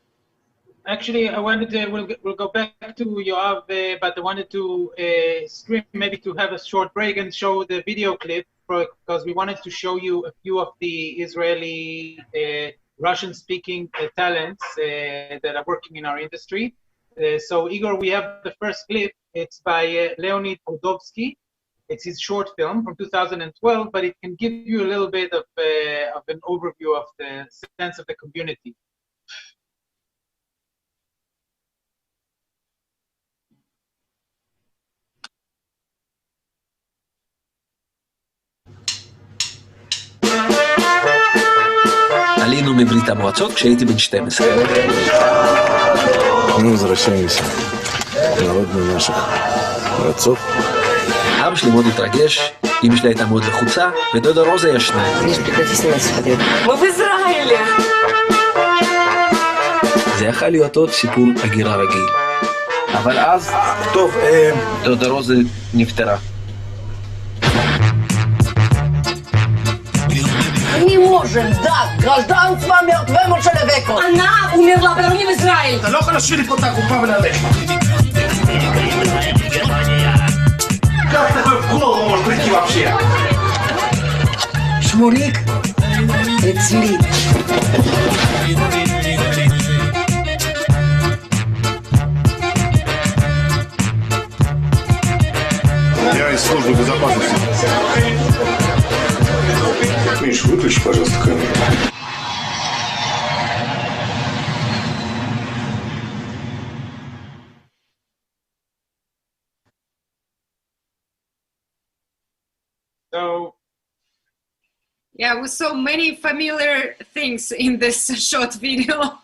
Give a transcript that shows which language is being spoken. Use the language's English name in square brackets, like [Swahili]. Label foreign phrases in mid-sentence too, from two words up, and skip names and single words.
[English] Actually, I wanted to, we'll go back to Yoav, but I wanted to stream, maybe to have a short break and show the video clip, because we wanted to show you a few of the Israeli Russian-speaking talents that are working in our industry. So Igor, we have the first clip. It's by Leonid Demchenko. It's his short film from 2012, but it can give you a little bit of an overview of the sense of the community. [Hebrew] עלינו מברית המועצות כשהייתי בן 12. [Russian] Мы возвращаемся. Народный наших отцов. [Hebrew] אבא שלי מאוד התרגש, אמא שלי הייתה מאוד לחוצה, ודודה רוזה ישנה. [Russian] Мы в Израиле. [Hebrew] זה יכול להיות עוד סיפור הגירה רגיל. אבל אז, דודה רוזה נפטרה. [Russian] Не можем дать гражданство мертвому человеку. Она умерла, верни в Израиль. [Hebrew] אתה לא יכול להשאיר לי פה את הגופה ולהלך. [Russian] Как такое в голову может прийти вообще? [Hebrew] Шмурик, אצלי. [Russian] Я из службы безопасности. Миш, выключи, пожалуйста, камеру. [English] So, yeah, we saw many familiar things in this short video.